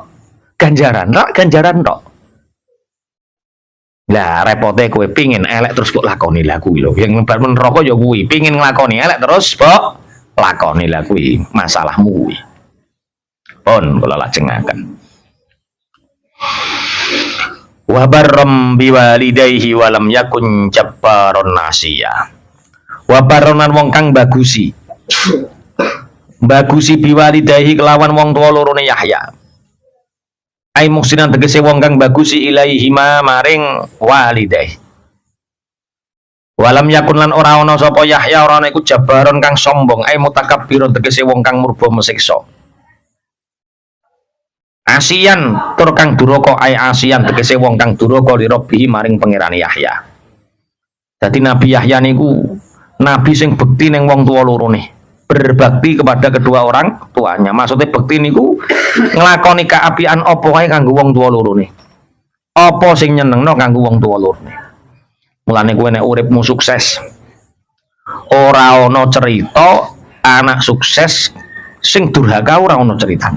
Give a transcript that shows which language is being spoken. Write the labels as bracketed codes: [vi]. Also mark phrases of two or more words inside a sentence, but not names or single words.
[jv] Ganjaran. Rak ganjaran tok. Lah repote kowe pengin elek terus kok lakoni lah kuwi lho. Yang mlebu neraka ya kuwi, pengin nglakoni elek terus kok lakoni lah kuwi, masalahmu kuwi. Pun kula lajengaken. [ar] وبرا بوالديه ولم يكن جبارا نسيا. وبرا [jv] wong kang bagusi. Bagusi biwalidayhi kelawan wong tuwa lorone Yahya. [ar] أي محسنا [jv] tegese wong kang bagusi ilaihi maring walidayhi. [ar] ولم يكن [jv] lan ora ana sapa Yahya ora ana iku jabaron kang sombong, [ar] أي متكبر [jv] tegese wong kang murba mesiksa. Asian tur kang duraka [ar] أي عاصيا [jv] tegese wong kang duraka [ar] لربه [jv] maring pangerane Yahya. Dadi Nabi Yahya niku nabi sing bekti ning wong tuwa lorone. [id] Berbakti kepada kedua orang tuanya. [jv] Maksudnya bekti niku nglakoni kaapian apa wae kanggo wong tuwa lorone. Apa sing nyenengno kanggo wong tuwa lorone. Mulane kowe nek uripmu sukses, ora ana cerita anak sukses sing durhaka, ora ana ceritane.